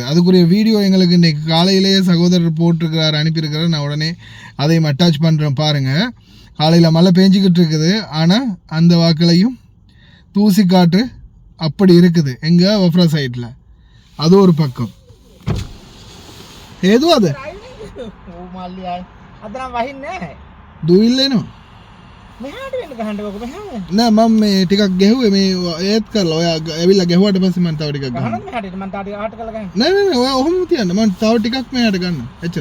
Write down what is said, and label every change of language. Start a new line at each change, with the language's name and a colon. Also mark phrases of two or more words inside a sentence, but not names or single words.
Tamil: அதுக்குரிய வீடியோ எங்களுக்கு இன்றைக்கி காலையிலேயே சகோதரர் போட்டிருக்கிறார், அனுப்பியிருக்கிறார். நான் உடனே அதையும் அட்டாச் பண்ணுறேன் பாருங்கள். காலையில் மழை பெஞ்சிக்கிட்டு இருக்குது, ஆனால் அந்த வாக்கிலையும் தூசி காற்று அப்படி இருக்குது. எங்கே வஃப்ரா சைட்டில் அது ஒரு பக்கம். ஏதோ அது දුවිල්ලේනවා
Sinhala: මෙහාට වෙන්න ගහන්නකො මෙහාම නෑ මම මේ ටිකක් ගැහුවේ මේ ඒත් කරලා ඔයා ඇවිල්ලා ගැහුවාට පස්සේ මම තව ටිකක් ගන්නවා. ගහන්න මෙහාට මම තාටි ආට කරලා ගහන්න. නෑ නෑ නෑ ඔයා ඔහොම තියන්න, මම තව ටිකක් මෙහාට ගන්න. එච්චර.